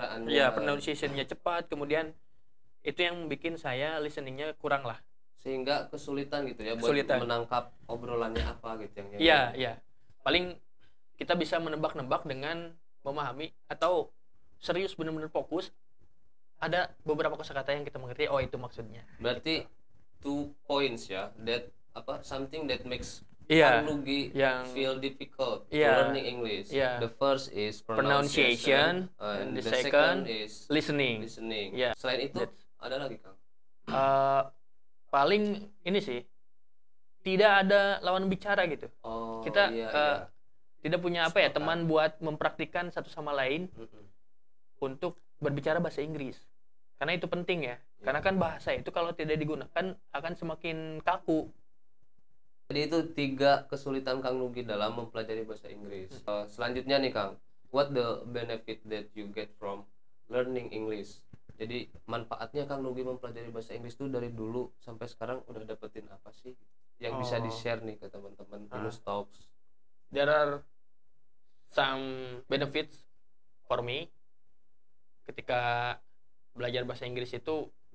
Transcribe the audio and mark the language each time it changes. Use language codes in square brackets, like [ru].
[id] Ya, pronunciation-nya cepat, kemudian itu yang bikin saya listening-nya kurang lah. Sehingga kesulitan gitu ya buat menangkap obrolannya apa gitu yang Iya. Paling kita bisa menebak-nebak dengan memahami atau serius benar-benar fokus. Ada beberapa kosakata yang kita mengerti, oh itu maksudnya. Berarti [en] 2 points ya, that something that makes [id] Kang Nugi yang [en] feel difficult to learning English. The first is pronunciation, and the second is listening. [id] Selain itu ada lagi Kang? Paling ini sih, tidak ada lawan bicara gitu. Kita tidak punya apa ya, teman buat mempraktikkan satu sama lain untuk berbicara bahasa Inggris. Karena itu penting ya. Karena kan bahasa itu kalau tidak digunakan akan semakin kaku. Jadi itu 3 kesulitan Kang Nugi dalam mempelajari bahasa Inggris. Selanjutnya nih Kang, [en] what the benefit that you get from learning English? [id] Jadi manfaatnya Kang Nugi mempelajari bahasa Inggris itu dari dulu sampai sekarang udah dapetin apa sih yang bisa di-share nih ke teman-teman Venus Talks? [en] There are some benefits for me [id] ketika belajar bahasa Inggris itu.